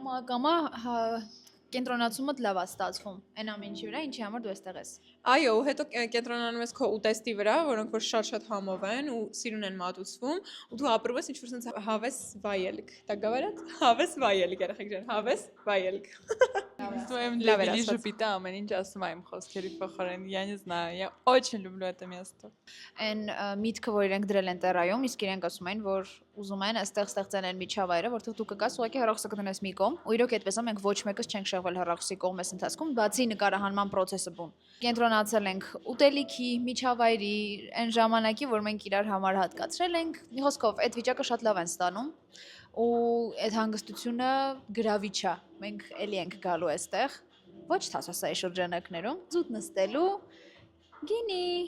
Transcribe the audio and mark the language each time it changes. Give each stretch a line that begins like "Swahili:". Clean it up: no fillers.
Armenian: Կամա կենտրոնացումդ լավ է ստացվում, այն ամեն ինչի վրա, ինչի համար դու այստեղ ես։ Այո, հետո կենտրոնանում ես քո ուտեստի վրա, որոնք որ շատ համով են ու սիրուն են մատուցվում, ու դու ապրում ես ինչ-որ sense հավես վայելք։
Russian: Так говорят?
Armenian: Հավես վայելք, երեխեք ջան, հավես վայելք։
Russian: Своим
Armenian: Լավ էր լավելի ասված։ ժպիտը ամեն ինչ ասում եմ խոսքերի փոխարեն։
Russian: Я не знаю, я очень люблю это место.
Armenian: Այն միտքը, որ իրենք դրել են տերայում, իսկ իրենք ասում են, որ ուզում են այստեղ ստեղծել են միջավայրը, որտեղ դու կգաս ուղղակի հեռախոսը կդնես մի կողմ, ու իրոք այդպես է, մենք ոչ մեկս չենք շեղվել հեռախոսի կողմես ընթացքում, բացի նկարահանման process-ը բուն։ Կենտրոնացել ենք ուտելիքի, միջավայրի, այն ժամանակի, որ մենք իրար համար հատկացրել ենք։ Մի խոսքով, այդ վիճակը շատ լավ են ստանում, ու այդ հանգստությունը գրավիչ է։ Մենք էլի ենք գալու այստեղ, ոչ թասասայի շրջանակներում, զուտ նստելու, գինի,